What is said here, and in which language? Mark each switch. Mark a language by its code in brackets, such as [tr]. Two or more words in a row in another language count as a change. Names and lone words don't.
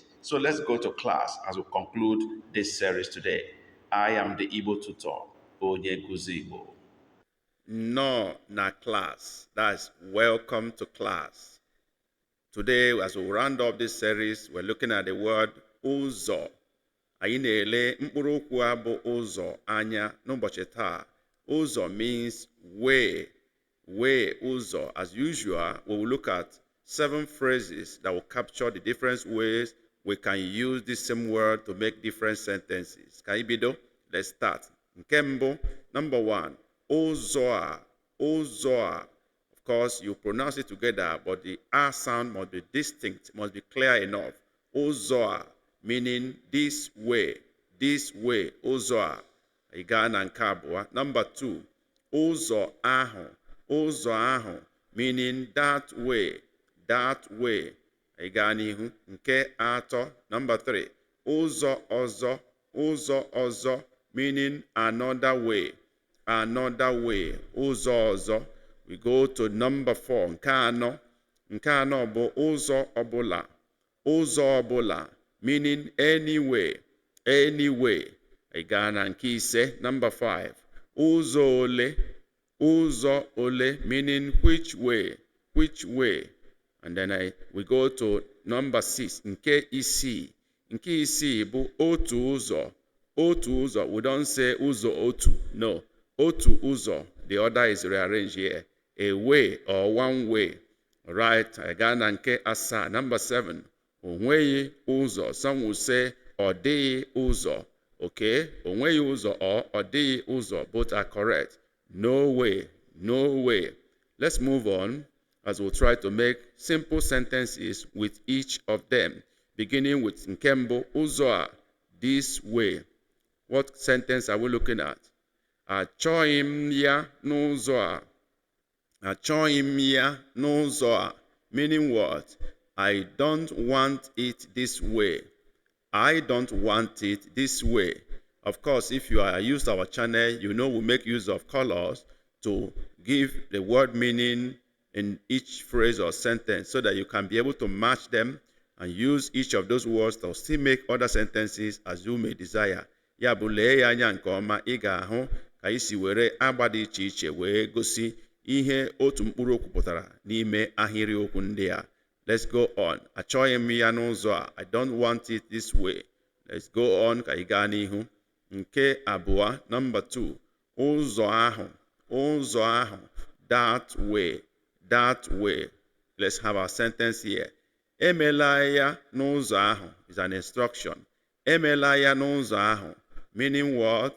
[en] So let's go to class as we conclude this series today. I am the Igbo tutor, [ig] Onye Nkuzi Igbo. [en] No, na class. That's welcome to class. Today, as we round up this series, we're looking at the word ụzọ. [ig] Anyị na-ele mkpụrụ okwu a bụ ụzọ anya n'ụbọchị taa. [en] Ụzọ means way. Way, ụzọ. As usual, we will look at 7 phrases that will capture the different ways we can use this same word to make different sentences. [ig] Ka anyị bido? [en] Let's start. [ig] Nke mbụ, number 1. Ụzọ a. Ụzọ a. [en] Of course, you pronounce it together, but the R sound must be distinct, must be clear enough. [ig] Ụzọ a, [en] meaning this way, [ig] ụzọ a. Ị gaa na nke abụọ. Number 2, ụzọ ahụ, ụzọ ahụ, [en] meaning that way, [ig] Ị gaa n'ihu. Nke atọ. Number 3, ụzọ ọzọ, ụzọ ọzọ, [en] meaning another way, [ig] ụzọ ọzọ. [en] We go to number 4, [ig] nke anọ. Nke anọ bụ ụzọ ọbụla, ụzọ ọbụla, [en] meaning anyway, [ig] Ị gaa na nke ise. Number 5, ụzọ ole, [en] meaning which way, And then we go to number 6, [ig] nke isii. Nke isii bụ otu ụzọ, [en] We don't say [ig] ụzọ otu, [en] no. [ig] Otu ụzọ, [en] the order is rearranged here. A way or one way. [ig] Right, I gaa na nke asaa. Number 7, onweghị ụzọ. [en] Some will say [ig] ọ dịghị ụzọ. Okay, onweghị ụzọ or ọ dịghị ụzọ. [en] Both are correct. No way. Let's move on as we'll try to make simple sentences with each of them. Beginning with [ig] nke mbụ, ụzọ a, [en] this way. What sentence are we looking at? [ig] Achọghị m ya n'ụzọ a. Achọghị m ya n'ụzọ a, [en] meaning what? I don't want it this way. I don't want it this way. Of course, if you are used to our channel, you know we make use of colors to give the word meaning in each phrase or sentence so that you can be able to match them and use each of those words to still make other sentences as you may desire. [ig] Ya bụ lee ya anya nke ọma, ị ga-ahụ ka isi were agba dị iche iche wee gosi ihe otu mkpụrụ okwu pụtara n'ime ahịrị okwu ndị a. [en] Let's go on. [ig] Achọghị m ya n'ụzọ a. [en] I don't want it this way. Let's go on [ig] ka ị gaa n'ihu. Nke abụọ, number 2. Ụzọ ahụ, [en] that way. Let's have our sentence here. [ig] Emela ya n'ụzọ ahụ [en] is an instruction. [ig] Emela ya n'ụzọ ahụ, [en] meaning what?